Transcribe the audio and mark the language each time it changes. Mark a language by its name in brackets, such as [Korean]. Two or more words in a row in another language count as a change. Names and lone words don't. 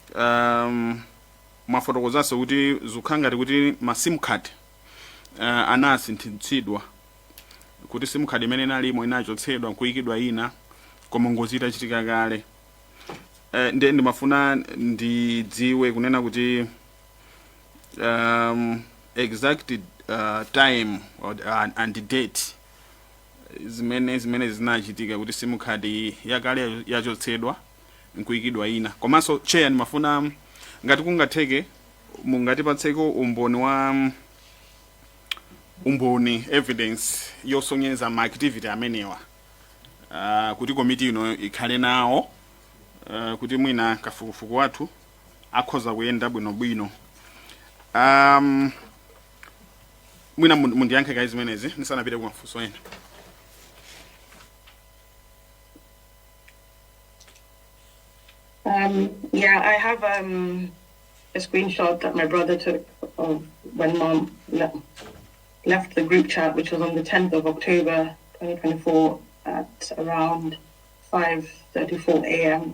[Nyanja] mwafotokozanso kuti zikukhala ngati kuti ma sim card anasinthitsidwa, kuti sim card imene inalimo inachotsedwa nkuyikidwa ina, koma ngozi itachitika kale. Ndiye ndimafuna ndidziwe kunena kuti [English] exact time and date [Nyanja] zimene zinachitika kuti sim card yakale yachotsedwa nkuyikidwa ina. Komanso chair ndimafuna ngati kungatheke mungatipatseko umboni evidence yosonyeza ma activity amenewa, kuti komiti ino ikhale nawo, kuti mwina kafukufuku wathu akhoza kuyenda bwinobwino. Mwina mundiyankhe kayi zimenezi ndisanapite kumafunso ena. [English] Yeah, I have a screenshot that my brother took of when Mom left the group chat, which was on the 10th of October 2024 at around 5:34 a.m.